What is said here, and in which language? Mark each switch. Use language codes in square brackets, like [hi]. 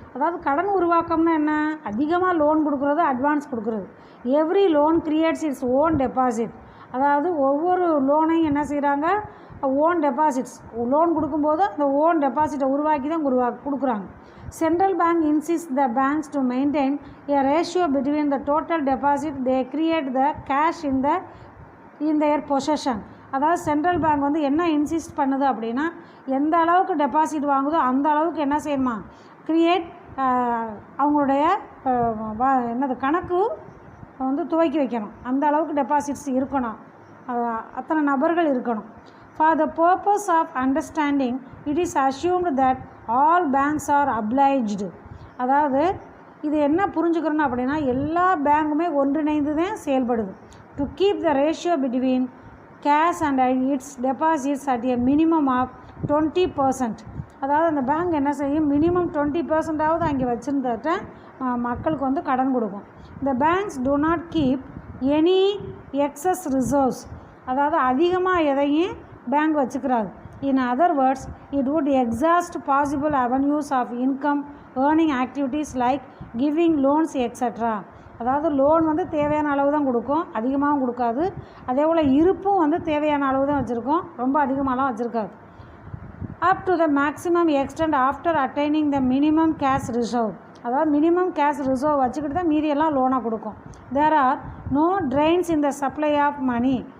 [ta] அதாவது கடன் உருவாக்கம்னா என்ன? அதிகமாக லோன் கொடுக்குறது, அட்வான்ஸ் கொடுக்குறது. [en] Every loan creates its own deposit. [ta] அதாவது ஒவ்வொரு லோனையும் என்ன செய்கிறாங்க? Own deposits. லோன் கொடுக்கும்போது அந்த ஓன் டெபாசிட்டை உருவாக்கி தான் கொடுக்குறாங்க. [en] Central bank insist the banks to maintain a ratio between the total deposit they create the cash in their possession. [ta] அதாவது சென்ட்ரல் பேங்க் வந்து என்ன இன்சிஸ்ட் பண்ணுது அப்படின்னா, எந்த அளவுக்கு டெபாசிட் வாங்குதோ அந்த அளவுக்கு என்ன செய்யணுமா? கிரியேட் அவங்களுடைய என்னது கணக்கு வந்து துவக்கி வைக்கணும், அந்த அளவுக்கு டெபாசிட்ஸ் இருக்கணும், அத்தனை நபர்கள் இருக்கணும். [en] For the purpose of understanding it is assumed that all banks are obliged. [ta] அதாவது இது என்ன புரிஞ்சுக்கிறோன்னா அப்படின்னா, எல்லா பேங்க்குமே ஒன்றிணைந்து தான் செயல்படுது. [en] To keep the ratio between cash and its deposits at a minimum of 20%. [ta] அதாவது அந்த பேங்க் என்ன செய்யும்? மினிமம் 20%ஆவது அங்கே வச்சுருந்துட்டு மக்களுக்கு வந்து கடன் கொடுக்கும். [en] இந்த banks do not keep any excess reserves. [ta] அதாவது அதிகமாக எதையும் bank வச்சுக்கிறாது. [en] In other words, it would exhaust possible avenues of income earning activities like giving loans etc. [ta] அதாவது லோன் வந்து தேவையான அளவு தான் கொடுக்கும், அதிகமாகவும் கொடுக்காது. அதே போல் இருப்பும் வந்து தேவையான அளவு தான் வச்சுருக்கோம், ரொம்ப அதிகமாகலாம் வச்சுருக்காது. [en] Up to the maximum extent after attaining the minimum cash reserve. [ta] அதாவது மினிமம் கேஷ் ரிசர்வ் வச்சுக்கிட்டு தான் மீதியெல்லாம் லோனாக கொடுக்கும். [en] There are no trains in the supply of money.